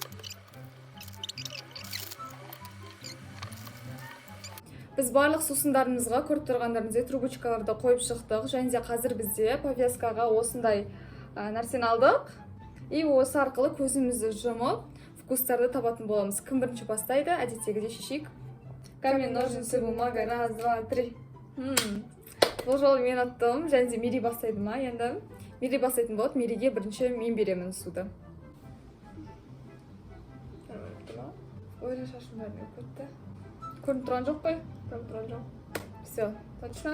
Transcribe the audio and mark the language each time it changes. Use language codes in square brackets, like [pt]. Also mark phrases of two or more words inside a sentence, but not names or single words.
[kk] Біз барлық сусындарымызға көріп тұрғандарымыздай трубочкаларды қойып шықтық. Және де қазір бізде повязкаға осындай нәрсені алдық. И осы арқылы көзімізді жұмып вкустарды табатын боламыз. Кім бірінші бастайды? Әдеттегідей шешейік. [ru] Камень, ножницы, бумага, раз, два, три. [kk] Бұл жолы мен ұттым, және де Мерей бастайды ма? Енді Мерей бастайтын болады. Мерейге бірінші мен беремін суды. Ой, шашым бәріне көтті. Көрініп тұрған жоқ қой? Көрініп тұрған жоқ. [ru] Все, точно?